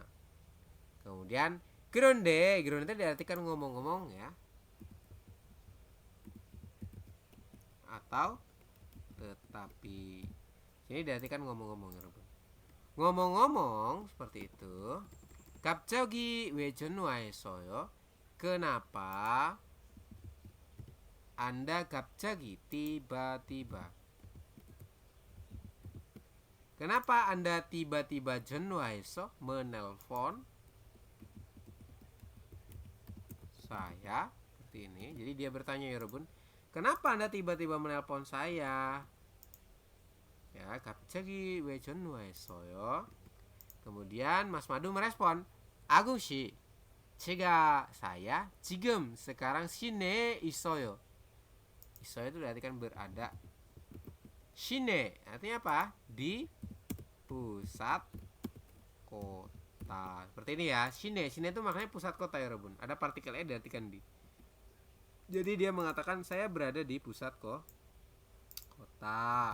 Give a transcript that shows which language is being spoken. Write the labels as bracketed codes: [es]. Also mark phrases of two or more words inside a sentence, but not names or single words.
[id] Kemudian Geronde diartikan ngomong-ngomong ya. Atau tetapi. Ini diartikan ngomong-ngomong ya, ngomong-ngomong seperti itu. [ko] 갑자기 왜 전화했어요? [id] Kenapa Anda 갑자기 tiba-tiba? Kenapa Anda tiba-tiba 전화해서 menelpon saya? Seperti ini. Jadi dia bertanya ya Robun, kenapa Anda tiba-tiba menelpon saya? Ya, [ko] 갑자기 왜 전화했어요? [id] Kemudian Mas Madu merespon, Agung 씨, saya 지금 sekarang [ko] 시내에 있어요. [id] 있어요 itu berarti kan berada. 시내 artinya apa? Di pusat kota. Seperti ini ya. Shine itu maknanya pusat kota ya Robun. Ada partikel e diartikan di. Jadi dia mengatakan saya berada di pusat kota.